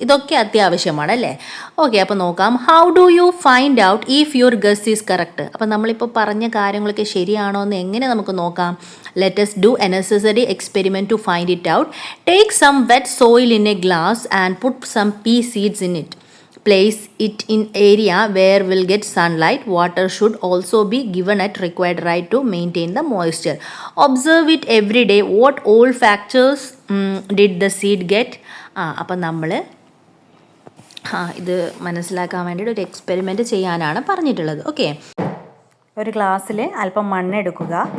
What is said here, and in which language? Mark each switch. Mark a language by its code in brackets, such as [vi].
[ml] ഇതൊക്കെ അത്യാവശ്യമാണ്, അല്ലേ? ഓക്കെ, അപ്പോൾ നോക്കാം. [en] How do you find out if your guess is correct? [ml] അപ്പോൾ നമ്മളിപ്പോൾ പറഞ്ഞ കാര്യങ്ങളൊക്കെ ശരിയാണോ എന്ന് എങ്ങനെ നമുക്ക് നോക്കാം? [en] Let's do a necessary experiment to find it out. Take some wet soil in a glass and put some pea seeds in it. Place it in area where will get sunlight. Water should also be given at required rate to maintain the moisture. Observe it every day. What all factors did the seed get? [ml] അപ്പം നമ്മൾ ഇത് മനസ്സിലാക്കാൻ വേണ്ടിയിട്ട് ഒരു experiment ചെയ്യാനാണ് പറഞ്ഞിട്ടുള്ളത്. Okay, ഒരു ഗ്ലാസ്സിൽ അല്പം മണ്ണെടുക്കുക.